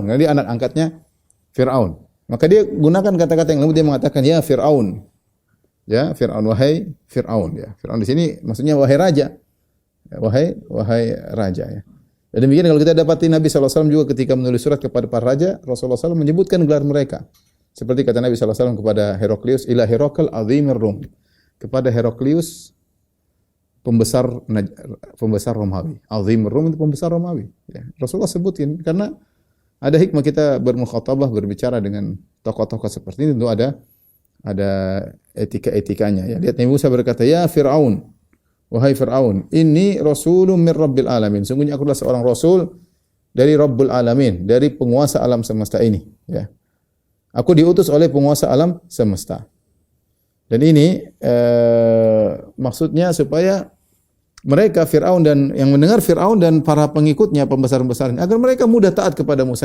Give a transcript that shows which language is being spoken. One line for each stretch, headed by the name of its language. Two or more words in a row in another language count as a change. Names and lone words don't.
Indonesian: Karena dia anak angkatnya Fir'aun. Maka dia gunakan kata-kata yang lembut, dia mengatakan ya Fir'aun. Ya, Fir'aun, wahai Fir'aun ya. Fir'aun di sini maksudnya wahai raja. Ya, wahai raja ya. Dan demikian kalau kita dapati Nabi SAW juga ketika menulis surat kepada para raja, Rasulullah SAW menyebutkan gelar mereka. Seperti kata Nabi SAW kepada Heraklius,
Arabic: إلى هرقل عظيم الروم.
Indonesian: Kepada Heraklius, pembesar Romawi.
Arabic: عظيم الروم
Indonesian: itu pembesar Romawi. Ya, Rasulullah sebutin karena ada hikmah kita bermukhatabah, berbicara dengan tokoh-tokoh seperti ini, tentu ada etika-etikanya. Ya, lihat Nabi Musa berkata, ya Fir'aun, wahai Fir'aun,
Arabic: إني رسول من رب العالمين.
Indonesian: Sungguhnya aku adalah seorang rasul dari
Arabic: رب العالمين,
Indonesian: dari penguasa alam semesta ini. Ya. Aku diutus oleh penguasa alam semesta. Dan ini maksudnya supaya mereka Fir'aun dan yang mendengar Fir'aun dan para pengikutnya, pembesar-pembesarnya, agar mereka mudah taat kepada Musa.